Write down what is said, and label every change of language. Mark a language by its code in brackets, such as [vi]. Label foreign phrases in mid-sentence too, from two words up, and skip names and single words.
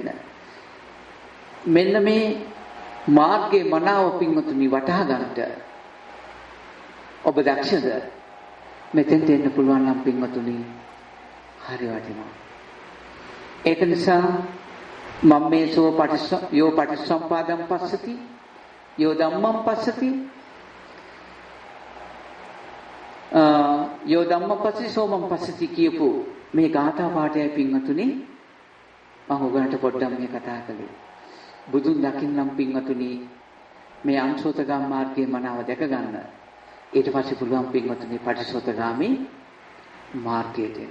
[si] මෙන්න මේ මාර්ගයේ මනාව පින්වතුනි වටහා ගන්නට ඔබ දක්ෂද? මෙතෙන්ට එන්න පුළුවන් නම් පින්වතුනි හරි වටිනවා. ඒක නිසා මම මේ [pi] යෝ පටිච්චසමුප්පාදං පස්සති යෝ ධම්මං පස්සති යෝ ධම්මං පස්සති සෝමං පස්සති [si] කියපු මේ ගාථා පාඨයයි පින්වතුනි මම ඔයගලන්ට පොඩ්ඩක් මේ කතා කළේ. බුදුන් දකින්නම් පින්වතුනි මේ අංශෝතගාම මාර්ගයේ මනාව දැක ගන්න. ඊට පස්සේ පුළුවන් පින්වතුනි පටිසෝතගාමී මාර්ගයට එන්න.